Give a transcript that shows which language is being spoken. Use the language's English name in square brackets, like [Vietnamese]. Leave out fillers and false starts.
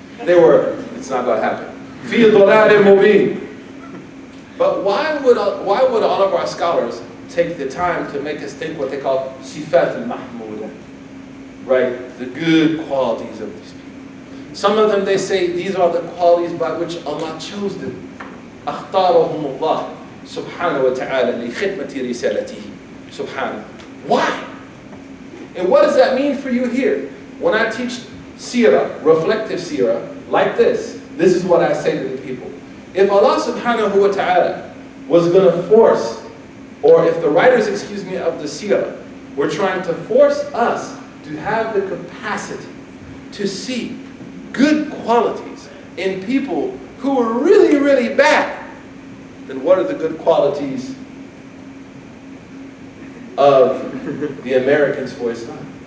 [English] It's not going to happen. [Arabic] Fi dalalin mubin. [English] But why would all of our scholars take the time to make us think what they call sifat al-mahmuda, right? The good qualities of these people. Some of them, they say these are the qualities by which Allah chose them. [Arabic] أختارهم الله سبحانه وتعالى لخدمة رسالته سبحانه. [English] Why? And what does that mean for you here? When I teach seerah, reflective seerah, like this is what I say to the people. If Allah subhanahu wa ta'ala was going to force, or if the writers, of the seerah were trying to force us to have the capacity to see good qualities in people who were really, really bad, then what are the good qualities of the Americans for Islam?